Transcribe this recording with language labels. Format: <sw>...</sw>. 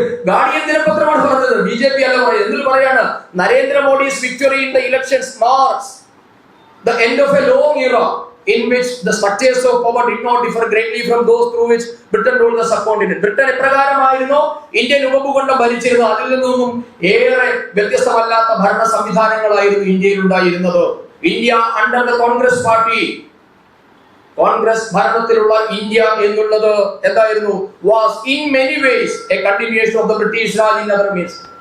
<ml>Guardian ദിനപത്രമാണ് പറഞ്ഞത്, BJP അല്ല പറയുന്നത്. എന്തിൽ പറയാണ്?</ml> <en>നരേന്ദ്രമോദി's victory in the elections marks the end of a long era in which the structures of power did not differ greatly from those through which Britain ruled the subcontinent.</en> <ml>Britain എപ്രകാരമായിരുന്നു Indian ഉപഭൂഖണ്ഡം ഭരിച്ചിരുന്നത് അതിൽ നിന്നും ഏറെ വ്യത്യസ്തമല്ലാത്ത ഭരണ സംവിധാനങ്ങളായിരുന്നു ഇന്ത്യയിൽ ഉണ്ടായിരുന്നത്.</ml> <en>India under the Congress party,</en> <ml>Congress ഭരണത്തിലുള്ള India എന്നുള്ളത് എന്തായിരുന്നു?</ml> <en>Was in many ways a continuation of the British Raj in other means.</en>